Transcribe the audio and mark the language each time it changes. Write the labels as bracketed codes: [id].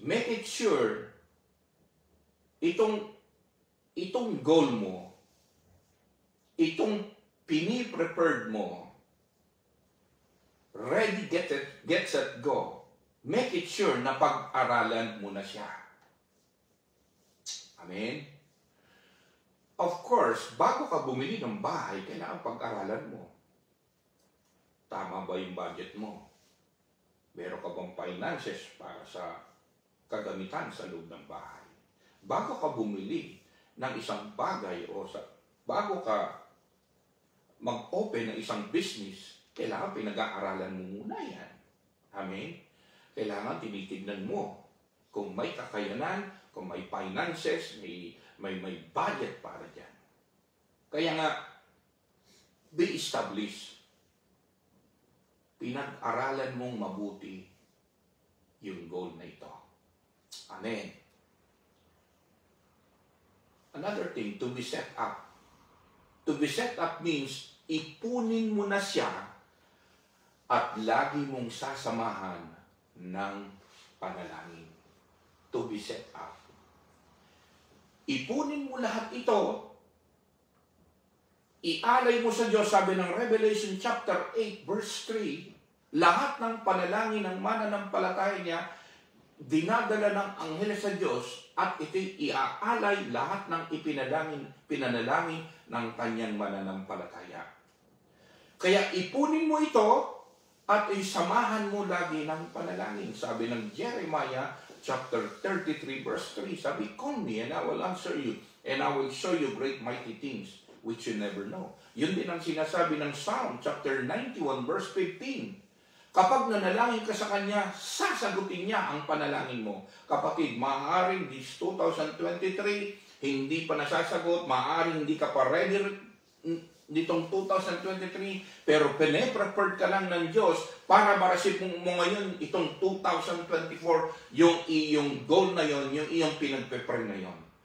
[en] Make it sure itong goal mo, itong pini-prepared mo, ready, get set, go. make it sure [tl] na pag-aralan mo na siya. Amen? Of course, bago ka bumili ng bahay, kailangan pag-aralan mo. Tama ba yung budget mo? Meron ka bang finances para sa kagamitan sa loob ng bahay? Bago ka bumili ng isang bagay o bago ka mag-open ng isang business, kailangan pinag-aaralan mo muna yan. Amen? Kailangan tinitignan mo kung may kakayanan, kung may finances, may budget para dyan. Kaya nga, [en] be established. [tl] Pinag-aralan mong mabuti yung goal na ito. [en] Amen. Another thing, to be set up. To be set up means [tl] ipunin mo na siya at lagi mong sasamahan ng panalangin. [en] To be set up. [tl] Ipunin mo lahat ito, ialay mo sa Diyos, sabi ng Revelation chapter 8 verse 3, lahat ng panalangin ng mananampalataya niya, dinadala ng anghel sa Diyos at ito'y iaalay lahat ng pinanalangin ng kanyang mananampalataya. Kaya ipunin mo ito at isamahan mo lagi ng panalangin. Sabi ng [en] Jeremiah chapter 33 verse 3, sabi, call me and I will answer you and I will show you great mighty things which you never know. [tl] Yun din ang sinasabi ng Psalm chapter 91 verse 15. Kapag nanalangin ka sa Kanya, sasagutin niya ang panalangin mo. Kapatid, maaaring this 2023, hindi pa nasasagot, maaaring hindi ka pa ready nitong 2023, pero pine-prepared ka lang ng Diyos para marasip mo ngayon itong 2024, yung iyong goal na yon, yung iyong pinag-prepare na yon.